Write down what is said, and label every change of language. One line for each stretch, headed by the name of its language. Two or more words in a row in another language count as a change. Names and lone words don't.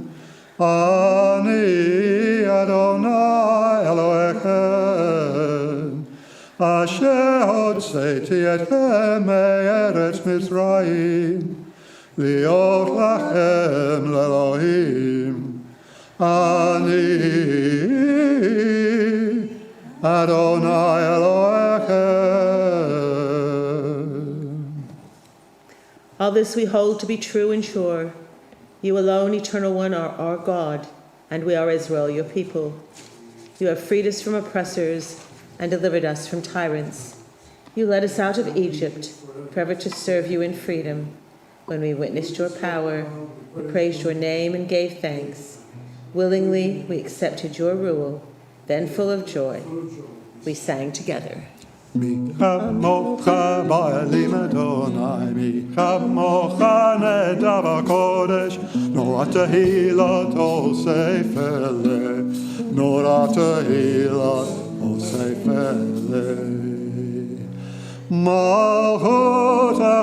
Hebrew: אני אדוני אלוהיכם אשר הוצאתי אתכם מארץ מצרים להיות לכם לאלוהים. אני אדוני אלוהים.
English: All this we hold to be true and sure. You alone, Eternal One, are our God, and we are Israel, your people. You have freed us from oppressors and delivered us from tyrants. You led us out of Egypt, forever to serve you in freedom. When we witnessed your power, we praised your name and gave thanks. Willingly, we accepted your rule. Then, full of joy, we sang together.
Hebrew: מי כמוכה באלים אדוני, מי כמוכה נדב הקודש, נורא תהלות עושה פלא, נורא תהלות עושה פלא. Malchut